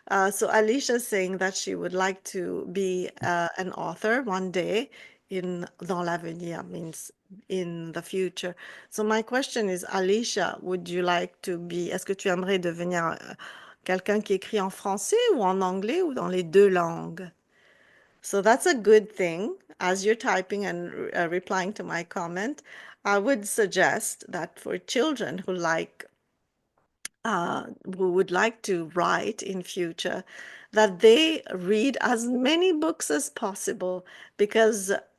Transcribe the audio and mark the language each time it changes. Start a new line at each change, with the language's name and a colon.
English: So Alicia's saying that she would like to be an author one day
French: dans l'avenir
English: means in the future. So my question is, Alicia, would you like to be,
French: est-ce que tu aimerais devenir quelqu'un qui écrit en français ou en anglais ou dans les deux langues?
English: So that's a good thing. As you're typing and replying to my comment, I would suggest that for children who would like to write in future, that they read as many books as possible because